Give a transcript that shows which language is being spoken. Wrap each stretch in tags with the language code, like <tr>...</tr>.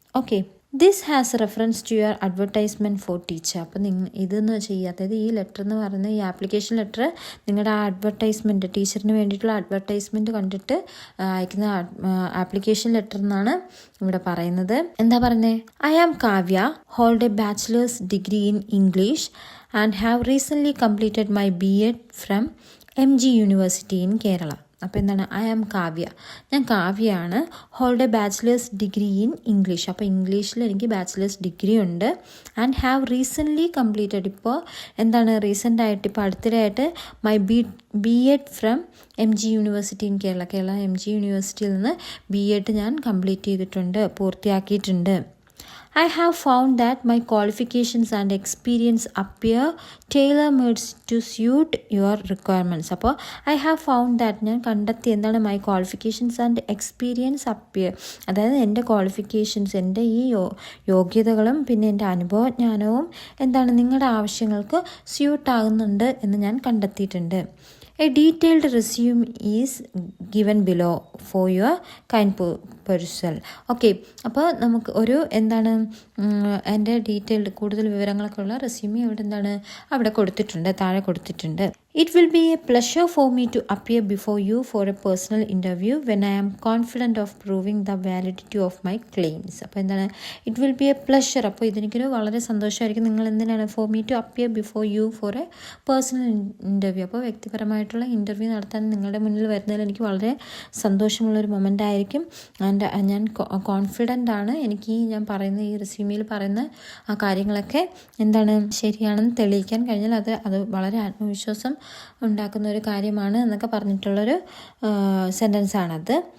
<en>Okay, this has reference to your advertisement for teacher.</en> <ml>അപ്പം ഇതെന്ന് വെച്ചാൽ അതായത് ഈ ലെറ്റർ എന്ന് പറയുന്നത്, ഈ ആപ്ലിക്കേഷൻ ലെറ്റർ നിങ്ങളുടെ ആ അഡ്വർടൈസ്മെൻറ്റ്, ടീച്ചറിന് വേണ്ടിയിട്ടുള്ള അഡ്വർടൈസ്മെൻറ്റ് കണ്ടിട്ട് അയക്കുന്ന ആപ്ലിക്കേഷൻ ലെറ്റർ എന്നാണ് ഇവിടെ പറയുന്നത്. എന്താ പറയുന്നത്?</ml> <en>I am Kavya, hold a bachelor's degree in English and have recently completed my BEd from MG University in Kerala.</en> <ml>അപ്പോൾ എന്താണ്?</ml> <en>I am Kavya,</en> <ml>ഞാൻ കാവ്യയാണ്.</ml> <en>Hold a bachelor's degree in English.</en> <ml>അപ്പോൾ ഇംഗ്ലീഷിൽ എനിക്ക് ബാച്ചിലേഴ്സ് ഡിഗ്രി ഉണ്ട്.</ml> <en>and have recently completed,</en> <ml>ഇപ്പോൾ എന്താണ് റീസെൻ്റായിട്ട്, ഇപ്പോൾ അടുത്തിടെയായിട്ട്</ml> <en>my BEd from MG university in Kerala</en> <ml>MG യൂണിവേഴ്സിറ്റിയിൽ നിന്ന് BEd ഞാൻ കംപ്ലീറ്റ് ചെയ്തിട്ടുണ്ട്, പൂർത്തിയാക്കിയിട്ടുണ്ട്.</ml> <en>I have found that my qualifications and experience appear tailor-made to suit your requirements.</en> <ml>അപ്പോൾ</ml> <en>I have found that,</en> <ml>ഞാൻ കണ്ടെത്തി എന്താണ്?</ml> <en>my qualifications and experience appear,</en> <ml>അതായത് എൻ്റെ ക്വാളിഫിക്കേഷൻസ്, എൻ്റെ ഈ യോഗ്യതകളും പിന്നെ എൻ്റെ അനുഭവജ്ഞാനവും എന്താണ് നിങ്ങളുടെ ആവശ്യങ്ങൾക്ക് സ്യൂട്ട് ആകുന്നുണ്ട് എന്ന് ഞാൻ കണ്ടെത്തിയിട്ടുണ്ട്.</ml> <en>A detailed resume is given below for your kind perusal.</en> <ml>Okay, അപ്പോൾ നമുക്ക് ഒരു എന്താണ് എൻ്റെ ഡീറ്റെയിൽഡ് കൂടുതൽ വിവരങ്ങളൊക്കെ ഉള്ള റെസ്യൂമി അവിടെ കൊടുത്തിട്ടുണ്ട്, താഴെ കൊടുത്തിട്ടുണ്ട്.</ml> <en>It will be a pleasure for me to appear before you for a personal interview when I am confident of proving the validity of my claims.</en> <ml>അപ്പോൾ എന്താണ്,</ml> <en>It will be a pleasure.</en> <ml>അപ്പോൾ ഇതെനിക്കൊരു വളരെ സന്തോഷമായിരിക്കും. നിങ്ങൾ എന്തിനാണ്</ml> <en>For me to appear before you for a personal interview.</en> <ml>അപ്പോൾ വ്യക്തിപരമായിട്ടുള്ള interview നടത്താൻ നിങ്ങളുടെ മുന്നിൽ വരുന്നതിൽ എനിക്ക് വളരെ സന്തോഷമുള്ളൊരു മൊമെൻ്റ് ആയിരിക്കും. ആൻഡ് ഞാൻ കോൺഫിഡൻ്റ് ആണ്. എനിക്ക് ഞാൻ പറയുന്ന ഈ റെസ്യൂമിൽ പറയുന്ന ആ കാര്യങ്ങളൊക്കെ എന്താണ് ശരിയാണെന്ന് തെളിയിക്കാൻ കഴിഞ്ഞാൽ അത് വളരെ ആത്മവിശ്വാസം ഉണ്ടാക്കുന്ന ഒരു കാര്യമാണ് എന്നൊക്കെ പറഞ്ഞിട്ടുള്ളൊരു സെൻറ്റൻസാണത്.</ml>